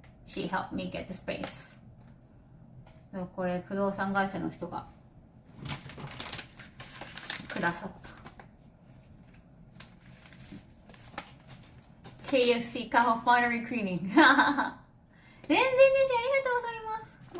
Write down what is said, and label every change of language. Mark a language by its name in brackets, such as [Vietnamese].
[English] She helped me get the space. [Japanese] これ不動産会社の人がくださった。 [English] KFC Kaho Finery Cleaning 全然です。 [Japanese] ありがとうございます。